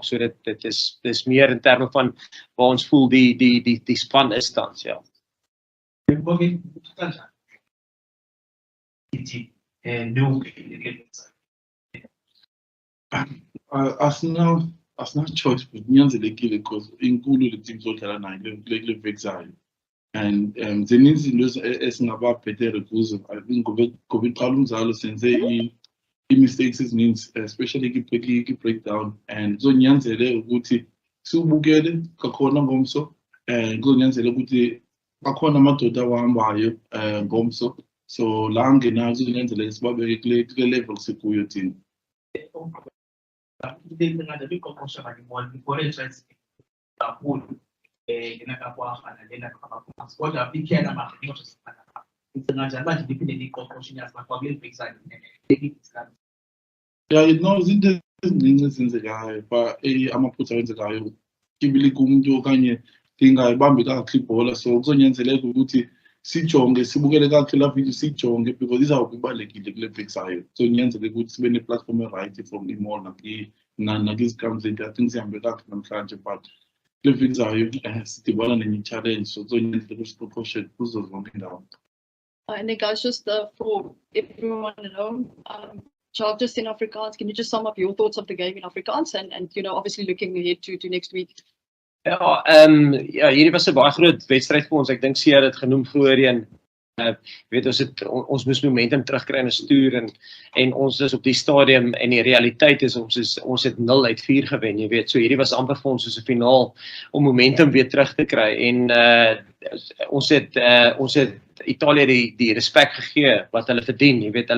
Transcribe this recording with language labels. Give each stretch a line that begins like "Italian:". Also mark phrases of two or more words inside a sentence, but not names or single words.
Afrikaans: So dit is meer in terme van waar ons voel die span is tans, ja.
English: As not choice, but
Xhosa: kunyanzelekile because inkulu le team zodlala nayo kule vexayo. And zininzi into esingababhetere kuzo.
English: I think
Xhosa: ngoba iqala umdlalo senze i-mistakes ezininzi, especially ki-breakdown, and kuzonyanzeleka ukuthi siwubukele kakhona ngomso, kuzonyanzeleka ukuthi akhona amadoda awahambayo ngomso, so la ngenayo kuzonyanzeleka sibabeke kule level sikuyo thina.
English: Yeah, you know,
Xhosa: izinto eziningi ezenzekayo amaphutha awenzekayo kibili kumuntu okanye ingayibambi kakuhle ibhola, so kuzonyanzeleka ukuthi sijonge sibukele kakuhle la video sijonge because izawube ibalekile kule vexayo, so kunyanzeleka ukuthi sibe ne-platform e-
English: right from
Xhosa: imall nakizikhamu zethu.
English: I think
Xhosa: sihambe kakuhle namhlanje, but kule vexayo sidibana nenye challenge, so kuzonyanzeleka ukuthi siqoqoshe kuzo zonke indawo.
English: And then guys, just for everyone at home, Jacques, just in Afrikaans, can you just sum up your thoughts of the game in Afrikaans and you know, obviously looking ahead to next week?
Afrikaans: Ja, hierdie was 'n baie groot wedstryd vir ons. Ek dink Sia het dit genoem voorheen. Weet ons moes momentum terugkry in 'n stoer en ons is op die stadium en die realiteit is ons het 0 uit 4 gewen, jy weet. So hierdie was amper vir ons soos 'n finaal om momentum weer terug te kry en ons het Italië die respek gegee wat hulle verdien, jy weet.